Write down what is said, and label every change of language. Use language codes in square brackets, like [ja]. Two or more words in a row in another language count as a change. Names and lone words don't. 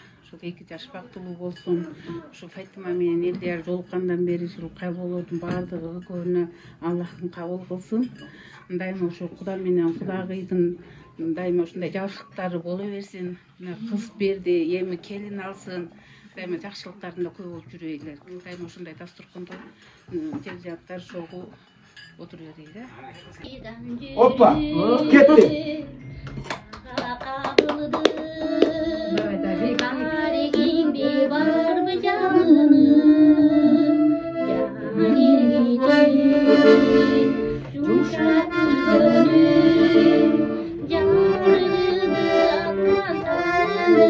[ky] Ошо 2 жаш бактылуу болсун. Ушу Фатима менен Элдияр жолуккандан бери ушул кайболордун баардыгы көбүнө Аллахтын кабыл кылсын. Дайыма ошо Куда менен Кудагыйдын дайыма ушундай жакшылыктары боло берсин. Кыз берди, эми келин алсын. Дайыма жакшылыктарында көп болуп жүрөйлөр. Дайыма ушундай дасторкондо жел-жаттар шогуу отура берейли. [tr] Hoppa! Gitti. Tarihinde var mı canım? Yumuşak gönül, canını atmasın.